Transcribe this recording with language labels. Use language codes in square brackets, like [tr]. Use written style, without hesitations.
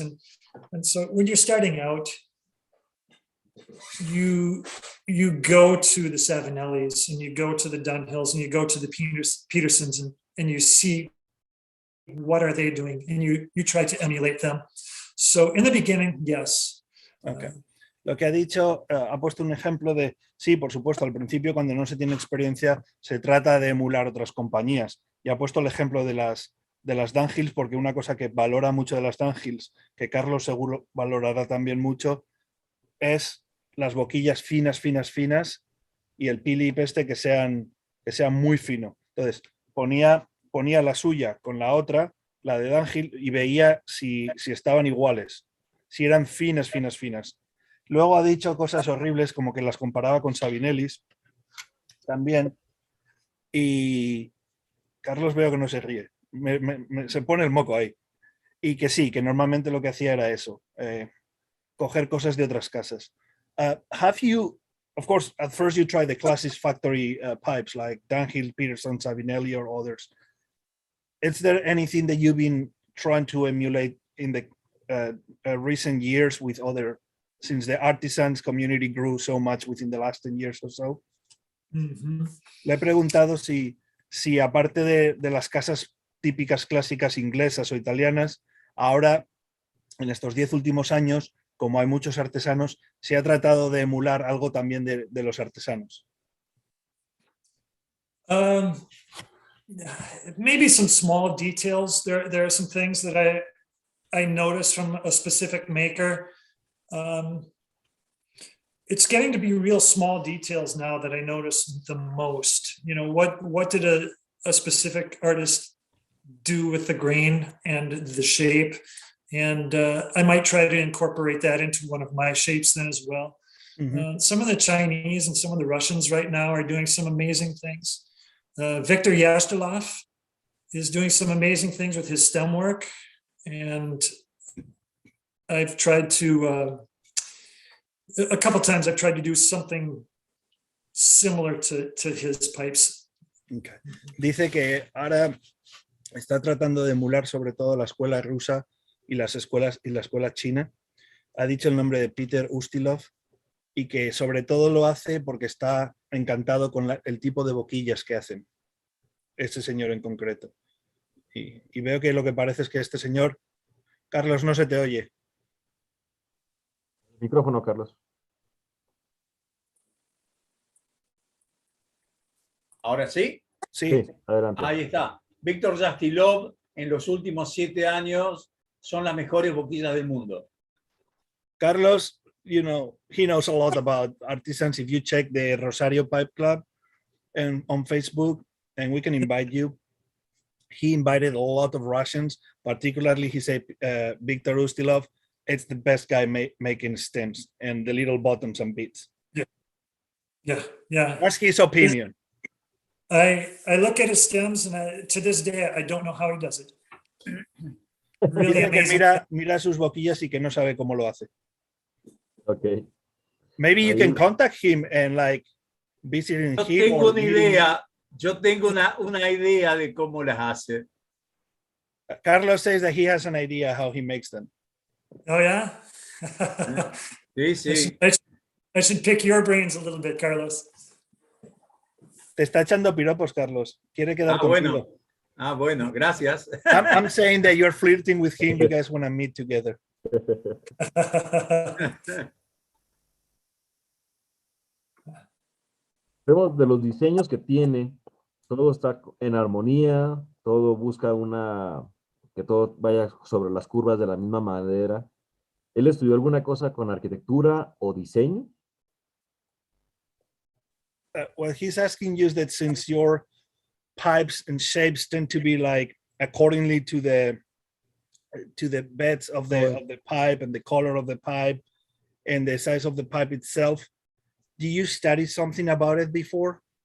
[en] And so when you're starting out, you go to the Savinellis and you go to the Dunhills and you go to the Petersons and you see what are they doing, and you try to emulate them. So in the beginning, yes. Okay. [es] Lo que ha dicho, ha puesto un ejemplo de, sí, por supuesto, al principio cuando no se tiene experiencia se trata de emular otras compañías. Y ha puesto el ejemplo de las Dunhills, porque una cosa que valora mucho de las Dunhills, que Carlos seguro valorará también mucho, es las boquillas finas, finas, finas y el Philip que sean muy fino. Entonces, ponía la suya con la otra, la de Dunhill, y veía si estaban iguales, si eran finas, finas, finas. Luego ha dicho cosas horribles como que las comparaba con Savinellis también. Y Carlos veo que no se ríe. Se pone el moco ahí. Y que sí, que normalmente lo que hacía era eso, coger cosas de otras casas. [en] Have you, of course, at first you tried the classic factory pipes like Dunhill, Peterson, Savinelli, or others. Is there anything that you've been trying to emulate in the recent years with other, since the artisans community grew so much within the last 10 years or so? [es] Le he preguntado si aparte de las casas típicas clásicas inglesas o italianas, ahora en estos 10 últimos años, como hay muchos artesanos, se ha tratado de emular algo también de los artesanos. [en] Maybe some small details. There are some things that I noticed from a specific maker. It's getting to be real small details now that I notice the most. You know, what did a specific artist do with the grain and the shape? And I might try to incorporate that into one of my shapes then as well. Some of the Chinese and some of the Russians right now are doing some amazing things. Viktor Yashtilov is doing some amazing things with his stem work. And I've tried to, a couple times I've tried to do something similar to his pipes. Okay. [es] Dice que ahora está tratando de emular sobre todo la escuela rusa y la escuela china. Ha dicho el nombre de Peter Ustilov y que sobre todo lo hace porque está encantado con el tipo de boquillas que hacen este señor en concreto. Y veo que lo que parece es que este señor, Carlos, no se te oye. Micrófono, Carlos. ¿Ahora sí? Sí, adelante. Ahí está. Víctor Yashtilov, en los últimos 7 años, son las mejores boquillas del mundo. [en] Carlos, you know, he knows a lot about artisans. If you check the Rosario Pipe Club and on Facebook, and we can invite you. He invited a lot of Russians, particularly he said Viktor Ustilov. It's the best guy making stems and the little bottoms and beads. Yeah. That's his opinion. I look at his stems and to this day, I don't know how he does it. Really [es] Dice que [en] amazing. [es] mira sus boquillas y que no sabe cómo lo hace. [en] Okay. Maybe you can contact him and like visiting [es] Yo [en] him. [es] tengo una idea. Yo tengo una idea de cómo las hace. [en] Carlos says that he has an idea how he makes them. Oh, yeah? [es] Sí. [en] I should pick your brains a little bit, Carlos. [es] Te está echando piropos, Carlos. Quiere quedar contigo. Bueno, gracias. [en] I'm saying that you're flirting with him. You guys want to meet together. [es] Vemos de los diseños que tiene, todo está en armonía, todo busca que todo vaya sobre las curvas de la misma madera. ¿Él estudió alguna cosa con arquitectura o diseño? [en] Well, he's asking you that since your pipes and shapes tend to be like accordingly to the beds of the pipe and the color of the pipe and the size of the pipe itself, do you study something about it before?